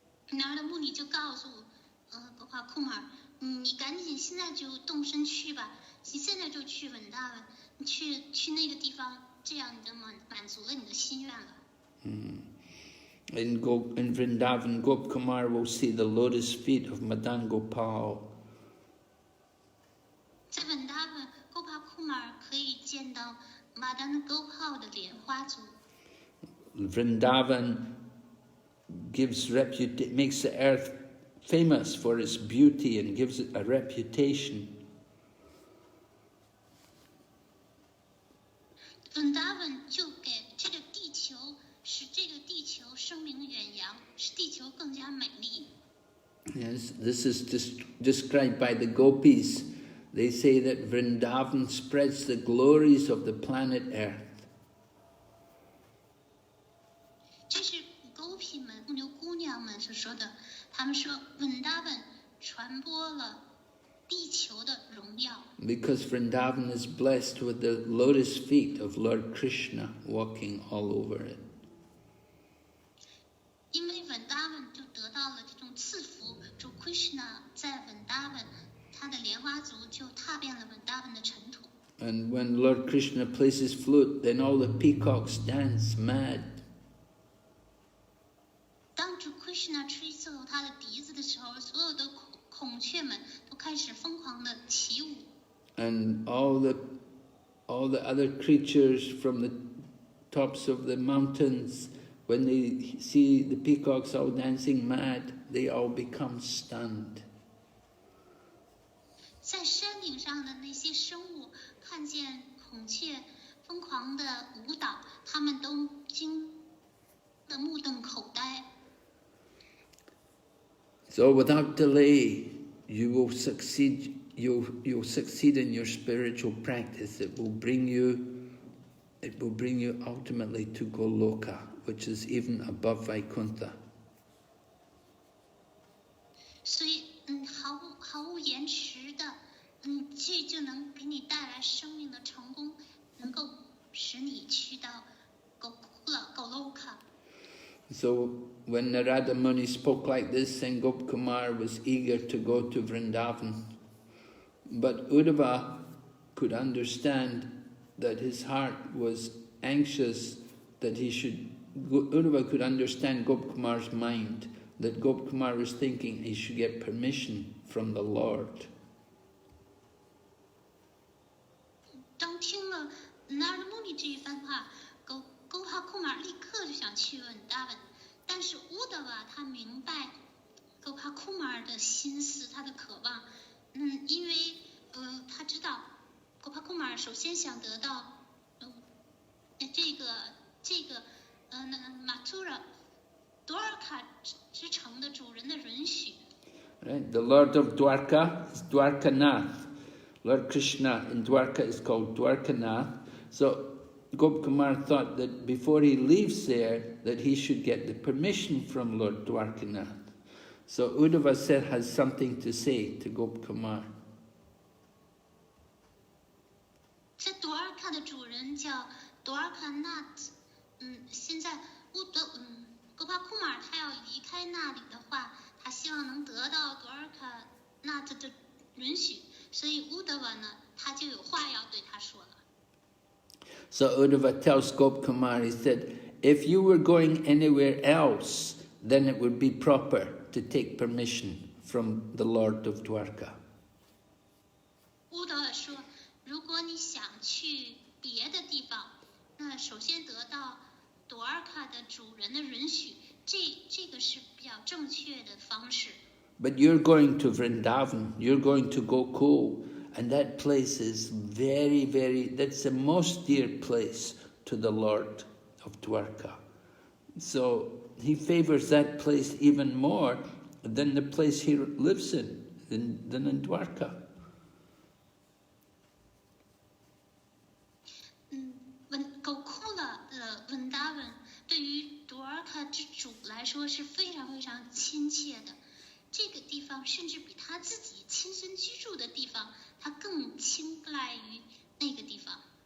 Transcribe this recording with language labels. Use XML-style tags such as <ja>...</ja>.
<zh>那儿的穆尼就告诉格帕库马尔，你赶紧现在就动身去吧，你现在就去稳达文，你去那个地方，这样你就满足了你的心愿了。</zh> <en>In Vrindavan, Gopkumar will see the lotus feet of Madan Gopal.</en> <zh>在稳达文，格帕库马尔可以见到马丹的沟泡的莲花足。</zh> <en>Vrindavan makes the earth famous for its beauty and gives it a reputation.</en> <zh>稳达文就给这个地球，使这个地球声名远扬，使地球更加美丽。</zh> <en>Yes, this is described by the gopis. They say that Vrindavan spreads the glories of the planet Earth.</en> <zh>这是狗皮们、牧牛姑娘们所说的。他们说，稳达文传播了地球的荣耀。</zh> <en>Because Vrindavan is blessed with the lotus feet of Lord Krishna walking all over it.</en> <zh>因为稳达文就得到了这种赐福，主 Krishna 在稳达文，他的莲花足就踏遍了稳达文的尘土。</zh> <en>And when Lord Krishna plays his flute, then all the peacocks dance mad.</en> <zh>当主 Krishna 吹奏他的笛子的时候，所有的孔雀们都开始疯狂的起舞。</zh> <en>And all the other creatures from the tops of the mountains, when they see the peacocks all dancing mad, they all become stunned.</en> <zh>在山顶上的那些生物看见孔雀疯狂的舞蹈，他们都惊得目瞪口呆。</zh> <en>So without delay, you will succeed. You'll succeed in your spiritual practice. It will bring you ultimately to Goloka, which is even above Vaikuntha.</en> <zh>所以，毫无延迟的，这就能给你带来生命的成功，能够使你去到Goloka。</zh> <en>So when Narada Muni spoke like this, then Gopkumar was eager to go to Vrindavan. But Uddhava could understand that his heart was anxious, that Uddhava could understand Gopkumar's mind, that Gopkumar was thinking he should get permission from the Lord.</en> <zh>当听了纳尔穆尼这一番话，沟哈库马立刻就想去稳达文，但是乌德瓦他明白沟哈库马尔的心思，他的渴望，因为他知道沟哈库马尔首先想得到这个马图拉多尔卡之城的主人的允许。</zh> <en>Right? The Lord of Dwarka is Dwarkanath. Lord Krishna in Dwarka is called Dwarkanath. So Gopkumar thought that before he leaves there, that he should get the permission from Lord Dwarkanath. So Uddhava has something to say to Gopkumar.</en> <zh>在多尔卡的主人叫多尔卡纳特，现在格巴库马尔他要离开那里的话，他希望能得到多尔卡纳特的允许，所以乌德瓦呢，他就有话要对他说了。</zh> <en>So Uddhava tells Gopkumar, he said, if you were going anywhere else, then it would be proper to take permission from the Lord of Dwarka.</en> <zh>乌德瓦说，如果你想去别的地方，那首先得到多尔卡的主人的允许，这个是比较正确的方式。</zh> <en>But you're going to Vrindavan, you're going to Gokul, and that place is very, that's the most dear place to the Lord of Dwarka. So he favors that place even more than the place he lives in, than in Dwarka.</en> <zh>狗库了的温达文对于多尔卡之主来说是非常非常亲切的。这个地方甚至比他自己亲身居住的地方，他更青睐于那个地方。</zh>